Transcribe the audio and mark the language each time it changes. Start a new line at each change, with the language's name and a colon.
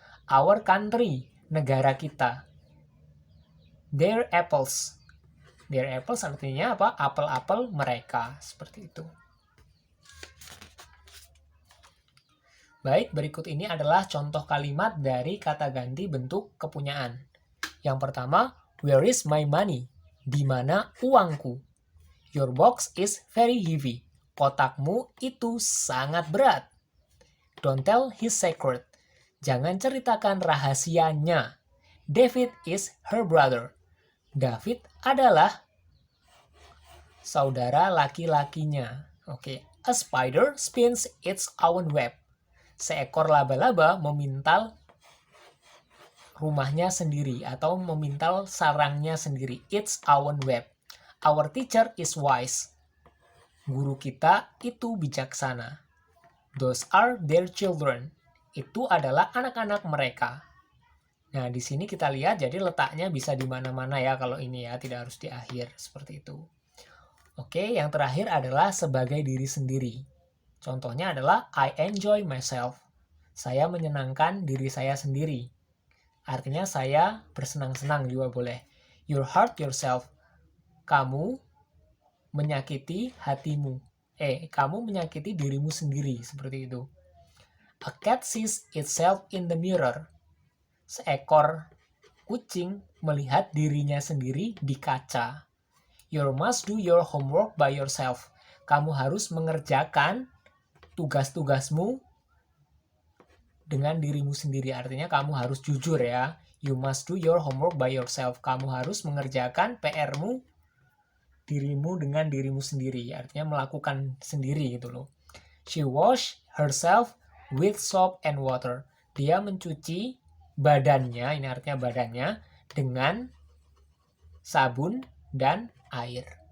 English: Our country,
Indonesian: negara kita.
English: Their apples
Indonesian: artinya apa? Apel-apel mereka. Seperti itu. Baik, berikut ini adalah contoh kalimat dari kata ganti bentuk kepunyaan. Yang pertama,
English: where is my money?
Indonesian: Di mana uangku?
English: Your box is very heavy.
Indonesian: Kotakmu itu sangat berat.
English: Don't tell his secret.
Indonesian: Jangan ceritakan rahasianya.
English: David is her brother.
Indonesian: David adalah saudara laki-lakinya. Oke.
English: A spider spins its own web.
Indonesian: Seekor laba-laba memintal rumahnya sendiri atau memintal sarangnya sendiri.
English: Its own web. Our teacher is wise.
Indonesian: Guru kita itu bijaksana.
English: Those are their children.
Indonesian: Itu adalah anak-anak mereka. Nah, di sini kita lihat jadi letaknya bisa di mana-mana ya kalau ini ya, tidak harus di akhir seperti itu. Oke, yang terakhir adalah sebagai diri sendiri. Contohnya adalah
English: I enjoy myself.
Indonesian: Saya menyenangkan diri saya sendiri. Artinya saya bersenang-senang juga boleh.
English: You hurt yourself.
Indonesian: Kamu menyakiti hatimu. Kamu menyakiti dirimu sendiri, seperti itu.
English: A cat sees itself in the mirror.
Indonesian: Seekor kucing melihat dirinya sendiri di kaca.
English: You must do your homework by yourself.
Indonesian: Kamu harus mengerjakan tugas-tugasmu dengan dirimu sendiri. Artinya kamu harus jujur ya.
English: You must do your homework by yourself.
Indonesian: Kamu harus mengerjakan PR-mu dirimu dengan dirimu sendiri. Artinya melakukan sendiri gitu loh.
English: She washed herself with soap and water.
Indonesian: Dia mencuci badannya, ini artinya badannya, dengan sabun dan air.